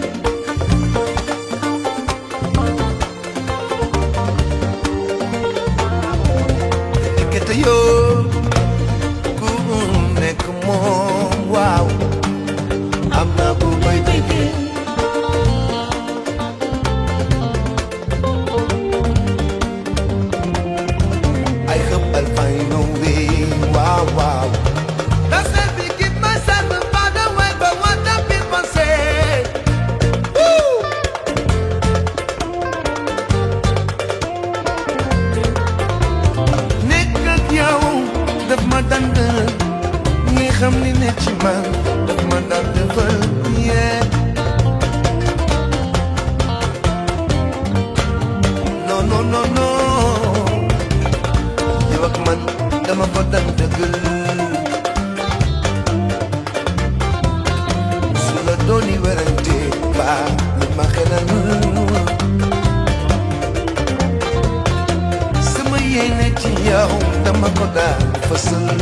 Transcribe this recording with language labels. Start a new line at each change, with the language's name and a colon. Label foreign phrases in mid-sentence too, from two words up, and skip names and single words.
Wolof: Nekkate yoo ku nekk moom waaw xam naa ko may déggee.
English: I hope I'll find a way. Wow, wow. That's let me keep myself far away from what the people say. Woo!
Wolof: Nekk ak yow daf ma dand ñi xam ni ne ci man daf ma dand defal yeah.
English: No, no, no, no.
Wolof: Yow ak man dama ko daan dëggal su la dooni werante ba li ma xelal sama yéene ci yow dama ko daan fësal.